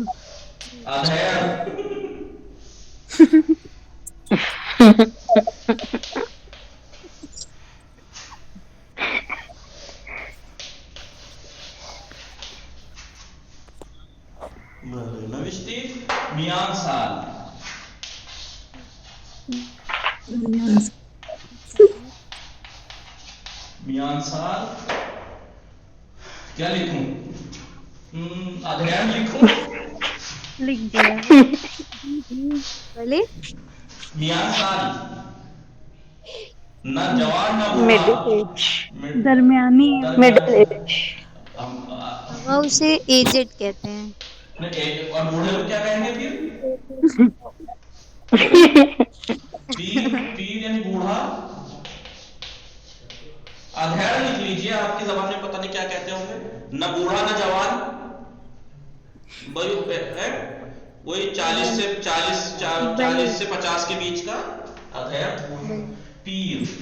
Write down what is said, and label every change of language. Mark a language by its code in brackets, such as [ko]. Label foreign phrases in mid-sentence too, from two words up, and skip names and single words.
[fa] ادھیر. نوشتی میان سال. میان سال [ur] کیا لکھوں؟ ادھیان لکھوں؟ لکھ دیا. بولے [fa] میان سال. [ur] نہ جوان نہ بوڑھا. درمیانی. [en] middle age. [ur] وہ اسے ایجڈ کہتے ہیں. اور بوڑھے کو کیا کہیں گے پھر؟ پیر یعنی بوڑھا، ادھیڑ لکھ لیجیے، آپ کی زبان میں پتا نہیں کیا کہتے ہوں گے، نہ بوڑھا نہ جوان، وہی 40 سے 50 کے بیچ کا ادھیڑ پیر.